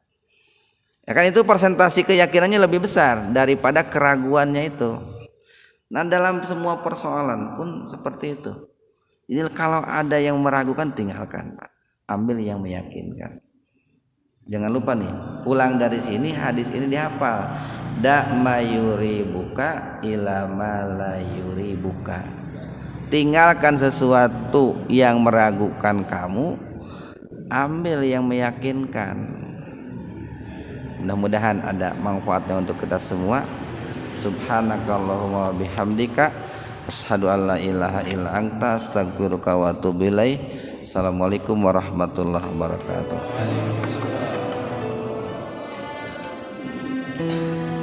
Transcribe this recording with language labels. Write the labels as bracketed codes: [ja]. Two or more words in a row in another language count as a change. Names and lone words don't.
[id] Ya kan itu persentasi keyakinannya lebih besar daripada keraguannya itu. Nah dalam semua persoalan pun seperti itu. Jadi kalau ada yang meragukan tinggalkan Pak, ambil yang meyakinkan. Jangan lupa nih, pulang dari sini hadis ini dihafal. [ar] دع ما يريبك إلى ما لا يريبك. [id] Tinggalkan sesuatu yang meragukan kamu, ambil yang meyakinkan. Mudah-mudahan ada manfaatnya untuk kita semua. [ar] سبحانك اللهم بحمدك أشهد أن لا إله إلا أنت أستغفرك وأتوب إليك. السلام عليكم ورحمة الله وبركاته.